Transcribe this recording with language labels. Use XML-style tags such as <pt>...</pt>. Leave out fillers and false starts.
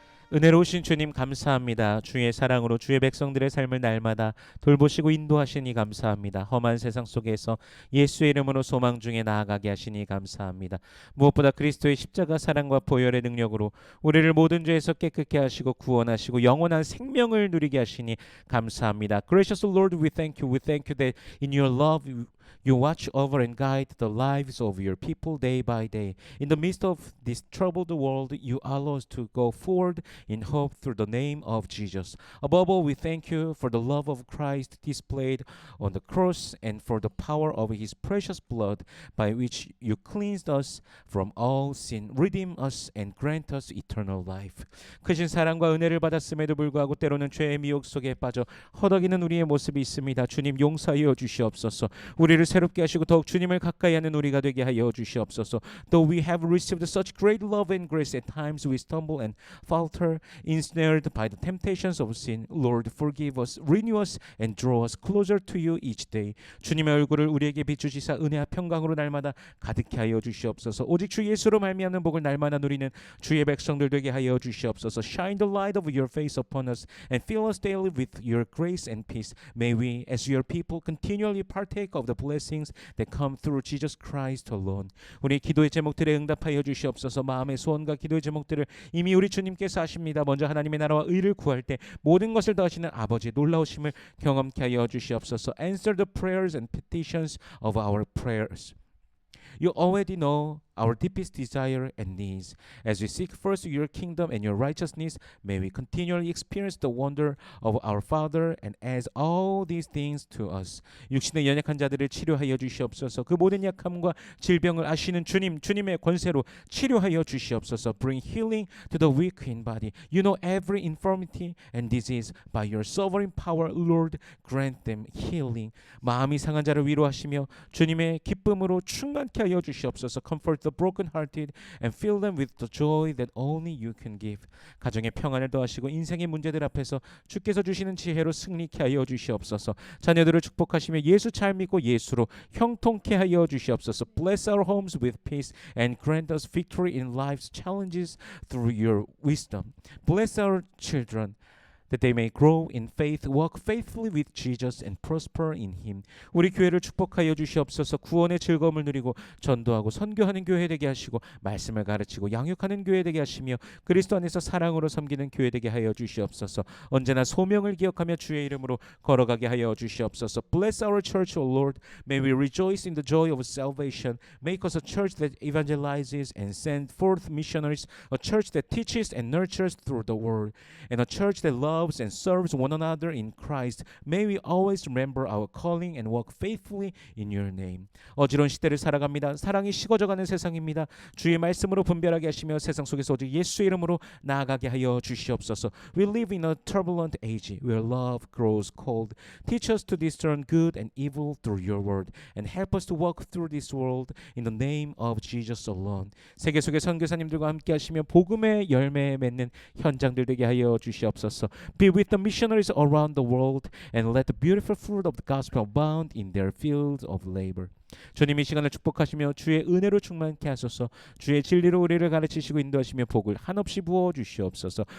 <ko>은혜로우신 주님 감사합니다. 주의 사랑으로 주의 백성들의 삶을 날마다 돌보시고 인도하시니 감사합니다. 험한 세상 속에서 예수의 이름으로 소망 중에 나아가게 하시니 감사합니다. 무엇보다 그리스도의 십자가 사랑과 보혈의 능력으로 우리를 모든 죄에서 깨끗게 하시고 구원하시고 영원한 생명을 누리게 하시니 감사합니다.</ko> <en>Gracious Lord, we thank you. We thank you that in your love you watch over and guide the lives of your people day by day. In the midst of this troubled world, you allow us to go forward in hope through the name of Jesus. Above all, we thank you for the love of Christ displayed on the cross and for the power of his precious blood by which you cleansed us from all sin, redeem us and grant us eternal life.</en> <ko>크신 사랑과 은혜를 받았음에도 불구하고 때로는 죄의 미혹 속에 빠져 허덕이는 우리의 모습이 있습니다. 주님 용서하여 주시옵소서. 우리를 새롭게 하시고 더욱 주님을 가까이 하는 우리가 되게 하여 주시옵소서.</ko> <en>Though we have received such great love and grace, at times we stumble and falter, ensnared by the temptations of sin. Lord, forgive us, renew us, and draw us closer to you each day.</en> <ko>주님의 얼굴을 우리에게 비추시사 은혜와 평강으로 날마다 가득히 하여 주시옵소서. 오직 주 예수로 말미암는 복을 날마다 누리는 주의 백성들 되게 하여 주시옵소서.</ko> <en>Shine the light of your face upon us and fill us daily with your grace and peace. May we, as your people, continually partake of the blessings that come through Jesus Christ alone.</en> <ko>우리 기도의 제목들에 응답하여 주시옵소서. 마음의 소원과 기도의 제목들을 이미 우리 주님께서 하십니다. 먼저 하나님의 나라와 의를 구할 때 모든 것을 더하시는 아버지 놀라우심을 경험케 하여 주시옵소서.</ko> <en>Answer the prayers and petitions of our prayers. You already know our deepest desire and needs. As we seek first your kingdom and your righteousness, may we continually experience the wonder of our Father and as all these things to us.</en> <ko>육신의 연약한 자들을 치료하여 주시옵소서. 그 모든 약함과 질병을 아시는 주님, 주님의 권세로 치료하여 주시옵소서.</ko> <en>Bring healing to the weak in body. You know every infirmity and disease. By your sovereign power, Lord, grant them healing.</en> <ko>마음이 상한 자를 위로하시며 주님의 기쁨으로 충만케 하여 주시옵소서.</ko> <en>Comfort the brokenhearted and fill them with the joy that only you can give.</en> <ko>가정의 평안을 더하시고 인생의 문제들 앞에서 주께서 주시는 지혜로 승리케 하여 주시옵소서. 자녀들을 축복하시며 예수 잘 믿고 예수로 형통케 하여 주시옵소서.</ko> <en>Bless our homes with peace and grant us victory in life's challenges through your wisdom. Bless our children that they may grow in faith, walk faithfully with Jesus and prosper in him.</en> <ko>우리 교회를 축복하여 주시옵소서. 구원의 즐거움을 누리고 전도하고 선교하는 교회 되게 하시고 말씀을 가르치고 양육하는 교회 되게 하시며 그리스도 안에서 사랑으로 섬기는 교회 되게 하여 주시옵소서. 언제나 소명을 기억하며 주의 이름으로 걸어가게 하여 주시옵소서.</ko> <en>Bless our church, O Lord. May we rejoice in the joy of salvation. Make us a church that evangelizes and sends forth missionaries, a church that teaches and nurtures through the word, and a church that loves and serves one another in Christ. May we always remember our calling and walk faithfully in your name.</en> <ko>어지러운 시대를 살아갑니다. 사랑이 식어져가는 세상입니다. 주의 말씀으로 분별하게 하시며 세상 속에서 오직 예수의 이름으로 나아가게 하여 주시옵소서.</ko> <en>We live in a turbulent age where love grows cold. Teach us to discern good and evil through your word and help us to walk through this world in the name of Jesus alone.</en> <ko>세계 속의 선교사님들과 함께 하시며 복음의 열매 맺는 현장들 되게 하여 주시옵소서.</ko> <en>Be with the missionaries around the world and let the beautiful fruit of the gospel abound in their fields of labor.</en> <ko>주님 이 시간을 축복하시며 주의 은혜로 충만케 하소서. 주의 진리로 우리를 가르치시고 인도하시며 복을 한없이 부어 주시옵소서.</ko>